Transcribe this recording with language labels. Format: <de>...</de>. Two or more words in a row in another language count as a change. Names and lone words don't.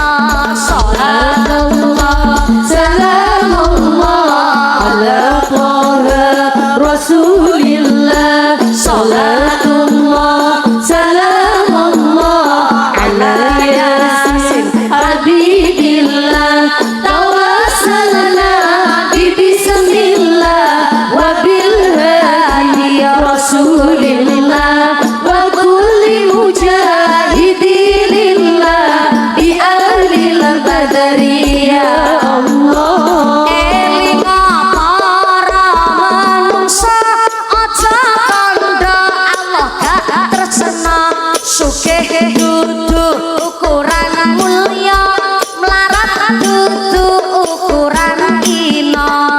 <ar>صلاة الله سلام الله على طه رسول الله. صلاة الله سلام الله على يس حبيب الله. توسلنا ببسم الله وبالهادي رسول الله وكل مجاهد لله بأهل البدر يا الله.</ar> <jv>Elinga para manungsa aja kandha, Allah gak tresna. Sugih dudu ukuran mulya, melarat dudu ukuran ina.</jv>